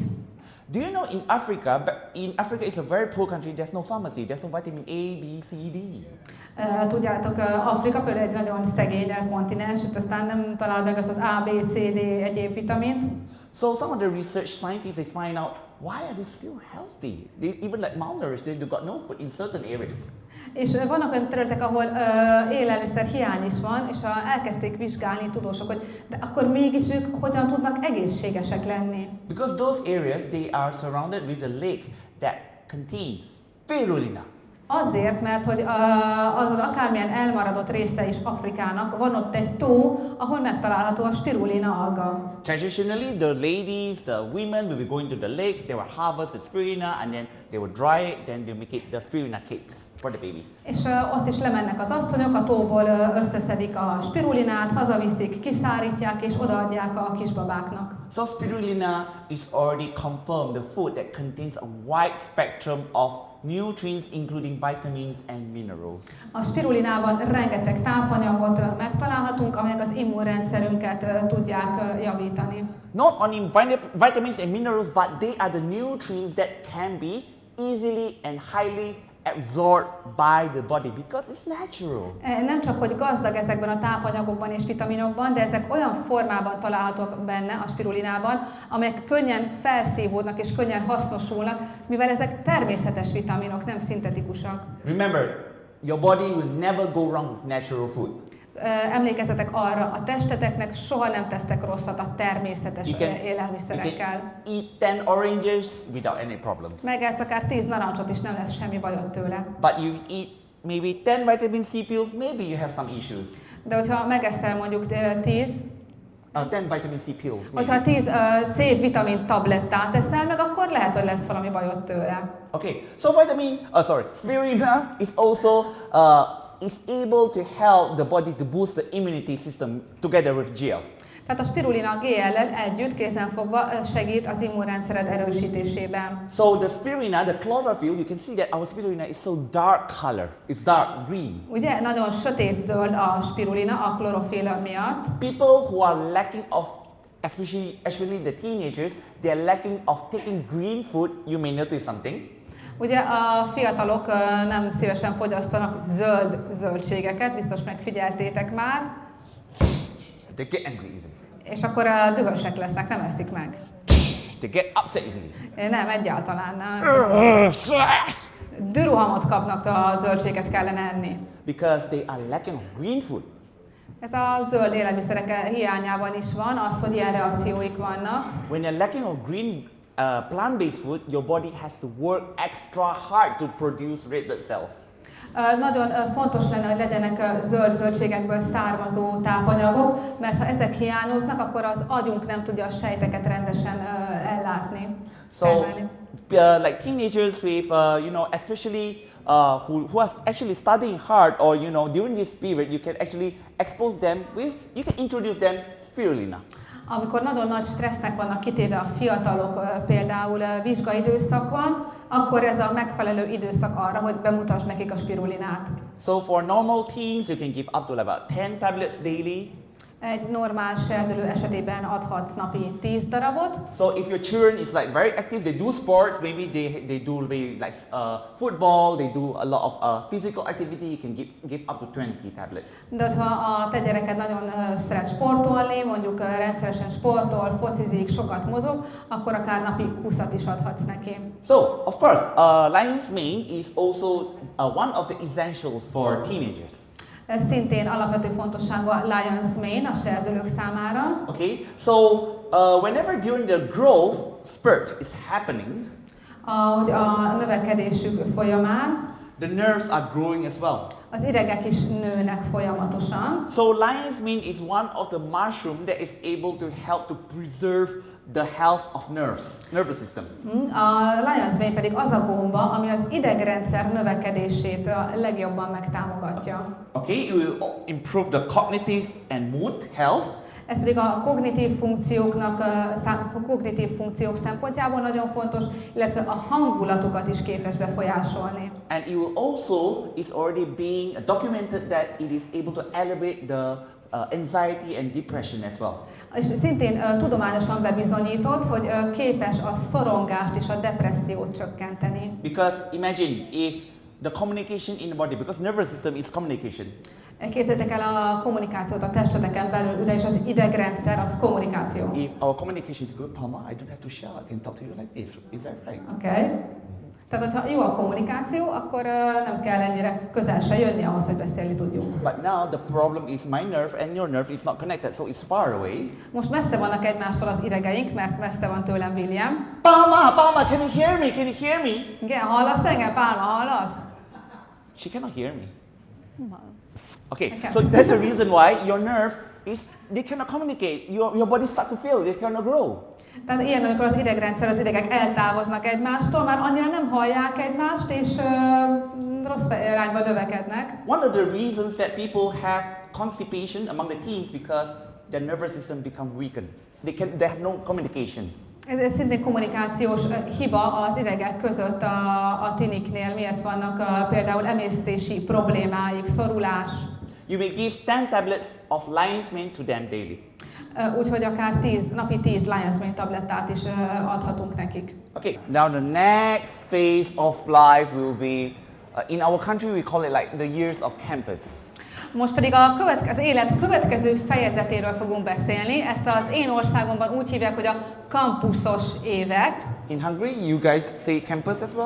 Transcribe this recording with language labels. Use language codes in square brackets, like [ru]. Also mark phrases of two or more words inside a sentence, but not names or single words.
[en] Do you know in Africa it's a very poor country, there's no pharmacy, there's no vitamin A, B, C, D. [hu] Tudjátok, Afrika például egy nagyon szegény kontinens, itt aztán nem találod meg az A, B, C, D egyéb vitamint. [en] So some of the research scientists, they find out why are they still healthy? They even like malnourished, they've got no food in certain areas. [hu] És vannak olyan területek, ahol élelmiszer hiány is van, és elkezdték vizsgálni tudósok, hogy de akkor mégis ők hogyan tudnak egészségesek lenni. [en] Because those areas, they are surrounded with a lake that contains spirulina. [hu] Azért, mert hogy az akármilyen elmaradott része is Afrikának, van ott egy tó, ahol megtalálható a spirulina alga. [en] Traditionally, the ladies, the women will be going to the lake, they will harvest the spirulina and then they will dry it, then they make it the spirulina cakes for the babies. [hu] És ott is lemennek az asszonyok, a tóból összeszedik a spirulinát, hazaviszik, kiszárítják és odaadják a kisbabáknak. [en] So spirulina is already confirmed the food that contains a wide spectrum of nutrients including vitamins and minerals. [hu] A spirulinában rengeteg tápanyagot megtalálhatunk, amelyek az immunrendszerünket tudják javítani. [en] Not only vitamins and minerals, but they are the nutrients that can be easily and highly absorbed by the body because it's natural. [hu] Nem csak, hogy gazdag ezekben a tápanyagokban és vitaminokban, de ezek olyan formában találhatók benne a spirulinában, amelyek könnyen felszívódnak és könnyen hasznosulnak, mivel ezek természetes vitaminok, nem szintetikusak. [en] Remember, your body will never go wrong with natural food. [hu] Emlékezzetek arra, a testeteknek soha nem tesztek rosszat a természetes élelmiszerekkel. [en] You can eat 10 oranges without any problems. [hu] Megetsz akár 10 narancsot is, nem lesz semmi bajod tőle. [en] But you eat maybe 10 vitamin C pills, maybe you have some issues. [hu] De hogyha megeszel mondjuk 10 [en] vitamin C pills. [hu] Hogyha 10 C-vitamin tablettát teszel meg, akkor lehet, hogy lesz valami bajod tőle. [en] Okay, so spirulina is also is able to help the body to boost the immunity system together with GL. [hu] Tehát a spirulina GL-lel együtt kézenfogva segít az immunrendszered erősítésében. [en] So the spirulina, the chlorophyll, you can see that our spirulina is so dark color. It's dark green. [hu] Ugye nagyon sötét zöld a spirulina a klorofilla miatt. [en] People who are lacking of, especially the teenagers, they are lacking of taking green food. You may notice something. [hu] Ugye a fiatalok nem szívesen fogyasztanak zöldségeket, biztos megfigyeltétek már. [en] They get angry easily. [hu] És akkor dühösek lesznek, nem eszik meg. [en] They get upset easily. [hu] Nem, egyáltalán nem. Dürohamot kapnak, a zöldséget kellene enni. [en] Because they are lacking of green food. [hu] Ez a zöld élelmiszerek hiányában is van, az, hogy ilyen reakcióik vannak. [en] When you're lacking of green plant-based food, your body has to work extra hard to produce red blood cells. [hu] Nagyon fontos lenne, hogy legyenek zöldségekből származó tápanyagok, mert ha ezek hiányoznak, akkor az agyunk nem tudja a sejteket rendesen ellátni. [en] So, like teenagers with, especially who are actually studying hard, or during this period, you can actually expose them with, you can introduce them spirulina. [hu] Amikor nagyon nagy stressznek vannak kitéve a fiatalok, például vizsgaidőszak van, akkor ez a megfelelő időszak arra, hogy bemutasd nekik a spirulinát. [en] So for normal teens, you can give up to about 10 tablets daily. [hu] Egy normál serdülő esetében adhatsz napi 10 darabot. [en] So if your children is like very active, they do sports, maybe they do maybe like football, they do a lot of physical activity, you can give up to 20 tablets. [hu] De ha a te gyereked nagyon szeret sportolni, mondjuk rendszeresen sportol, focizik, sokat mozog, akkor akár napi 20-at is adhatsz neki. [en] So of course, lion's mane is also one of the essentials for teenagers. [hu] Ez szintén alapvető fontosságú a [en] lion's mane [hu] a serdülők számára. [en] Okay, so whenever during the growth spurt is happening, [hu] a növekedésük folyamán, [en] the nerves are growing as well. [hu] Az idegek is nőnek folyamatosan. [en] So lion's mane is one of the mushroom that is able to help to preserve the health of nervous system. [hu] A [en] lion's mane [hu] pedig az a gomba, ami az idegrendszer növekedését a legjobban megtámogatja. [en] Okay, it will improve the cognitive and mood health. [hu] Ez pedig a kognitív funkciók szempontjából nagyon fontos, illetve a hangulatukat is képes befolyásolni. [en] And it will also is already being documented that it is able to elevate the anxiety and depression as well. [hu] És szintén tudományosan bebizonyított, hogy képes a szorongást és a depressziót csökkenteni. [en] Because imagine if the communication in the body, because nervous system is communication. [hu] Képzeljétek el a kommunikációt a testeteken belül, ugyanis az idegrendszer az kommunikáció. [en] If our communication is good, Palma, I don't have to shout, I can talk to you like this. Is that right? Okay. [hu] Tehát, hogyha jó a kommunikáció, akkor nem kell ennyire közel se jönni ahhoz, hogy beszélni tudjunk. [en] But now the problem is my nerve and your nerve is not connected, so it's far away. [hu] Most messze vannak egymástól az idegeink, mert messze van tőlem William. [en] Palma, can you hear me? Can you hear me? [hu] Igen, hallasz engem, Pálma, hallasz? [en] She cannot hear me. Okay, so that's the reason why your nerve is, they cannot communicate. Your body starts to feel, they cannot grow. [hu] Tehát ilyen, amikor az idegrendszer, az idegek eltávoznak egymástól, már annyira nem hallják egymást, és rossz irányba növekednek. [en] One of the reasons that people have constipation among the teens because their nervous system become weakened. They have no communication. [hu] Ez szintén kommunikációs hiba az idegek között a tiniknél. Miért vannak például emésztési problémáik, szorulás? [en] You may give 10 tablets of lion's mane to them daily. [hu] Úgyhogy akár napi 10 [en] lion's mane [hu] tablettát is adhatunk nekik. [en] Okay, now the next phase of life will be, in our country we call it like the years of campus. [hu] Most pedig az élet következő fejezetéről fogunk beszélni. Ezt az én országomban úgy hívják, hogy a kampuszos évek. [en] In Hungary, you guys say campus as well?